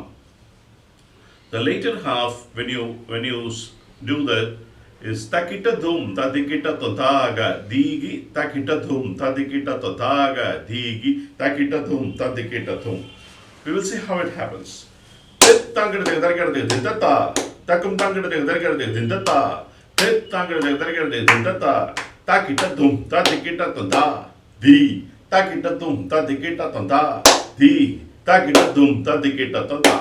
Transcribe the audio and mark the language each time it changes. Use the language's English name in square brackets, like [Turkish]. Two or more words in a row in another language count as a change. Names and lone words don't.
[English] The later half, when you do that, is takita dum tadikita totaga digi takita dum tadikita totaga digi takita dum tadikita dum. We will see how it happens. Tit tangada dindata takum tangada dindata tit tangada dindata takita dum tadikita tonda di takita dum tadikita tonda di takita dum tadikita tonda.